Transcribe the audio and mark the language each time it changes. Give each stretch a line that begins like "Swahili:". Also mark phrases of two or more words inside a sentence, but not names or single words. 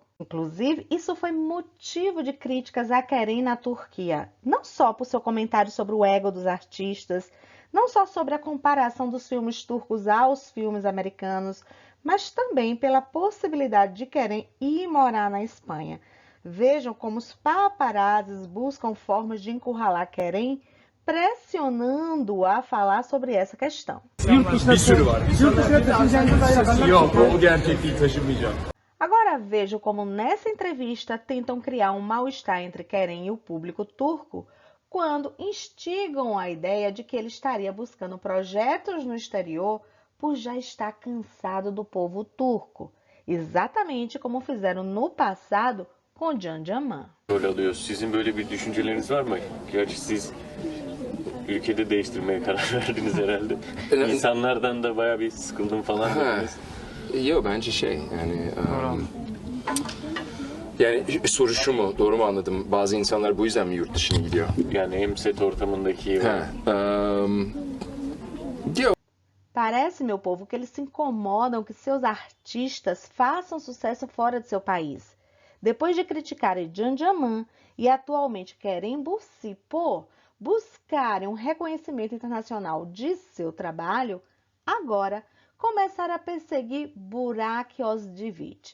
Portuguese: Inclusive, isso foi motivo de críticas a Kerem na Turquia, não só por seu comentário sobre o ego dos artistas, não só sobre a comparação dos filmes turcos aos filmes americanos, mas também pela possibilidade de Kerem ir morar na Espanha. Vejam como os paparazzis buscam formas de encurralar Kerem, pressionando-o a falar sobre essa questão.
Turkish: Bir sürü var. Yok, o gerçekliği taşımayacağım.
Portuguese: Agora vejam como nessa entrevista tentam criar um mal-estar entre Kerem e o público turco quando instigam a ideia de que ele estaria buscando projetos no exterior por já estar cansado do povo turco, exatamente como fizeram no passado com Can Yaman.
Turkish: Rol alıyor. Sizin böyle bir düşünceleriniz var mı? Gerçi siz ülkede değiştirmeye karar verdiniz herhalde. İnsanlardan da bayağı bir sıkıldım falan dediniz. Yok bence yani soru şu mu? Doğru mu anladım? Bazı insanlar bu yüzden mi yurt dışına gidiyor? Yani hem set ortamındaki... Yok.
Portuguese: Parece, meu povo, que eles se incomodam que seus artistas façam sucesso fora de seu país. Depois de criticarem Can Yaman e atualmente Kerem Bürsin por buscarem um reconhecimento internacional de seu trabalho, agora começaram a perseguir Burak Özçivit.